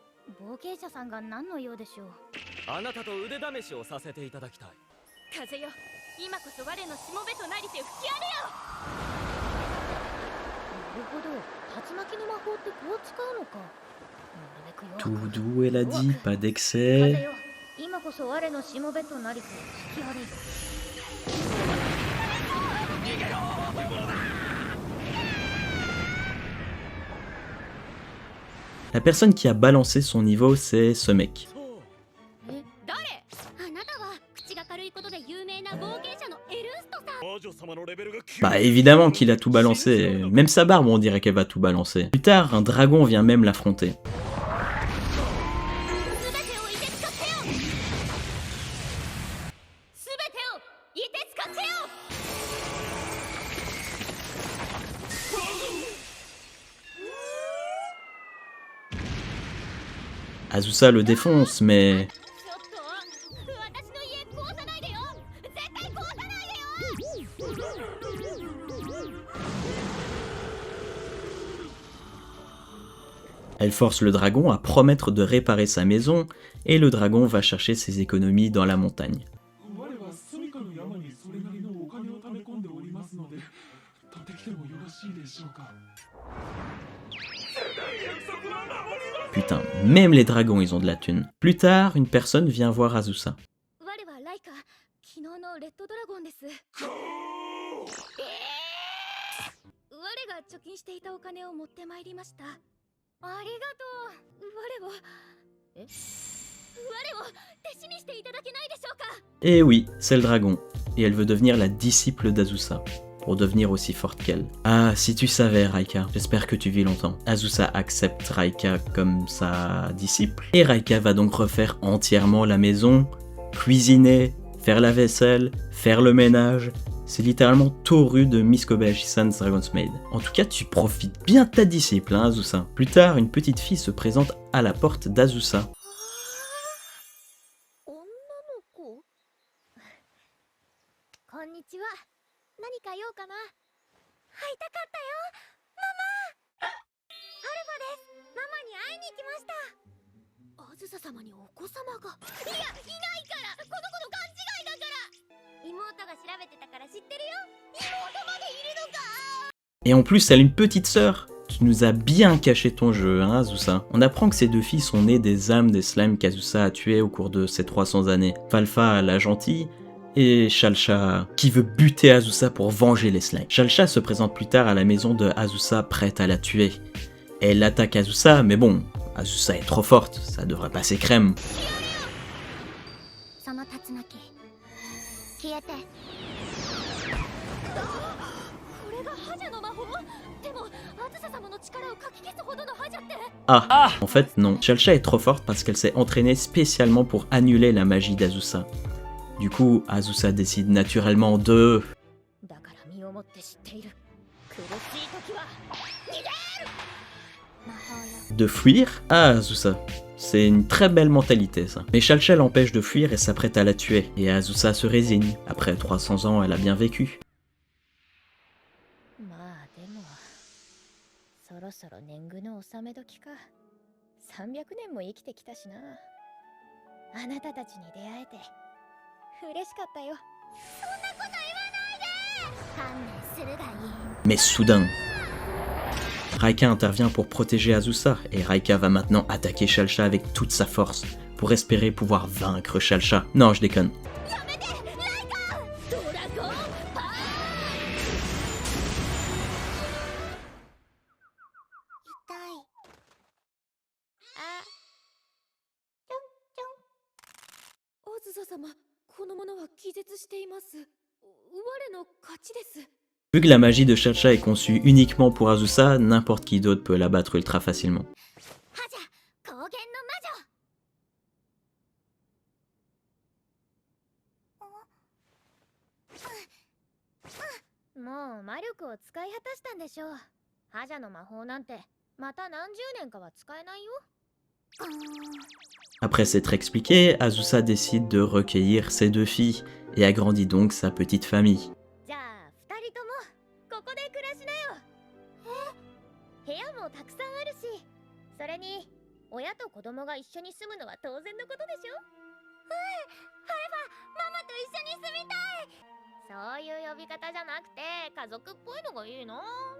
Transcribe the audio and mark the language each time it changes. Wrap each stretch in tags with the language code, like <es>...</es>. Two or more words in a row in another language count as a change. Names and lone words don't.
<ja>冒険者さんが何の用でしょう。あなたと腕試しをさせていただきたい。風よ、今こそ我のしもべとなりて吹き荒れよ。なるほど、竜巻の魔法ってこう使うのか。なるべく弱</ja> <fr>Tout</fr> <ja>く。</ja> <fr>doux, elle a dit, pas</fr> <ja>風</ja> <fr>d'excès.</fr> <ja>よ、今こそ我のしもべとなりて吹き荒れよ。</ja> <fr>La personne qui a balancé son niveau, c'est ce mec.</fr> <ja>え、誰？あなたは口が軽いことで有名な冒険者のエルストさん。魔女様のレベルが</ja> <fr>Bah évidemment qu'il a tout balancé, même sa barbe on dirait qu'elle va tout balancer. Plus tard, un dragon vient même l'affronter.</fr> <ja>すべてをいて使ってよ。すべてをいて使ってよ。</ja> <fr>Azusa le défonce, mais</fr> <ja>ちょっと、私の家壊さないでよ。絶対壊さないでよ。</ja> <fr>elle force le dragon à promettre de réparer sa maison, et le dragon va chercher ses économies dans la montagne.</fr> <ja>我は住処の山にそれなりのお金を貯め込んでおりますので、取ってきてもよろしいでしょうか。</ja> <fr>Putain, même les dragons ils ont de la thune. Plus tard, une personne vient voir Azusa.</fr> <ja>我はライカ、昨日のレッドドラゴンです。我が貯金していたお金を持ってまいりました。ありがとう。我を弟子にしていただけないでしょうか。</ja> <fr>Et oui, c'est le dragon, et elle veut devenir la disciple d'Azusa, pour devenir aussi forte qu'elle. Ah, si tu savais, Raika, j'espère que tu vis longtemps. Azusa accepte Raika comme sa disciple, et Raika va donc refaire entièrement la maison, cuisiner, faire la vaisselle, faire le ménage. C'est littéralement Toru de Miss Kobayashi-san's Dragon's Maid. En tout cas, tu profites bien de ta disciple, hein, Azusa. Plus tard, une petite fille se présente à la porte d'Azusa.</fr> <ja>女の子。こんにちは。何か用かな。会いたかったよ。ママ。アルファです。ママに会いに来ました。あずさ様にお子様が。いや、いないから。この子の勘違いだから。妹が調べてたから知ってるよ。妹までいるのか。</ja> <fr>Et en plus, elle a une petite sœur. Tu nous as bien caché ton jeu, hein, Azusa. On apprend que ces deux filles sont nées des âmes des slimes qu'Azusa a tuées au cours de ces 300 années. Falfa, la gentille, et Shalsha, qui veut buter Azusa pour venger les slimes. Shalsha se présente plus tard à la maison de Azusa, prête à la tuer. Elle attaque Azusa, mais bon, Azusa est trop forte, ça devrait passer crème.</fr> <ja>その竜巻消えて。これが覇者の魔法。でもあずさ様の力をかき消すほどの覇者って。</ja> <fr>Ah, en fait non. Shalsha est trop forte parce qu'elle s'est entraînée spécialement pour annuler la magie d'Azusa. Du coup, Azusa décide naturellement de...</fr> <ja>だから身をもって知っている。苦しい時は逃げる。魔法よ。</ja> <fr>de fuir à Azusa. C'est une très belle mentalité ça. Mais Shalsha l'empêche de fuir et s'apprête à la tuer. Et Azusa se résigne. Après 300 ans, elle a bien vécu.</fr> <ja>まあでも、そろそろ年貢の納め時か。300年も生きてきたしな。あなたたちに出会えて嬉しかったよ。そんなこと言わないで。観念するがいい。</ja> <fr>Mais soudain, Raika intervient pour protéger Azusa. Et Raika va maintenant attaquer Shalsha avec toute sa force. Pour espérer pouvoir vaincre Shalsha. Non, je déconne.</fr> <ja>やめて、ライカ。ドラゴンパワー。痛い。あ。ちょんちょん。あずさ様、この者は気絶しています。我の勝ちです。</ja> <fr>Vu que la magie de Shalsha est conçue uniquement pour Azusa, n'importe qui d'autre peut l'abattre ultra facilement.</fr> <ja>覇者、高原の魔女。もう魔力を使い果たしたんでしょう。覇者の魔法なんてまた何十年かは使えないよ。</ja> <fr>Après s'être expliqué, Azusa décide de recueillir ses deux filles et agrandit donc sa petite famille.</fr> <ja>じゃあ二人ともここで暮らしなよ。部屋もたくさんあるし、それに親と子供が一緒に住むのは当然のことでしょ。ママと一緒に住みたい。そういう呼び方じゃなくて家族っぽいのがいいな。</ja>